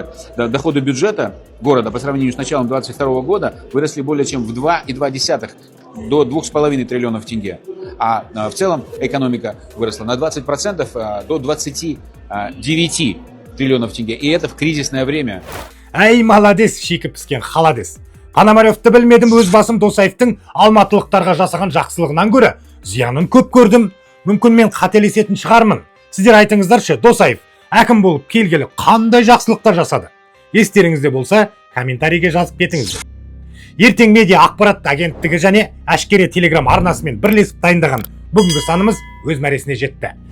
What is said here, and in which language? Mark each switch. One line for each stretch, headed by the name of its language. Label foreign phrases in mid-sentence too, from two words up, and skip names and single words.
Russian: Доходы бюджета города по сравнению с началом 2022 года выросли более чем в 2,2 до 2,5 триллионов тенге. А в целом экономика выросла на 20% до 29 триллионов тенге. И это в кризисное время.
Kazakh: Әй, маладес, шикі піскен халадес. Пономаревті білмедім, өз басым Досаевтың алматылықтарға жасаған жақсылығынан көрі зиянын көп көрдім. Мүмкін мен қателесетін шығармын. Сіздер айтыңыздаршы, Досаев әкім болып келгелі қандай жақсылықтар жасады? Естеріңізде болса, комментарийге жазып кетіңіздер. Ертең медиа ақпарат агенттігі және әшкере телеграм арнасымен бірлесіп дайындаған бүгінгі санымыз өз мәресіне жетті.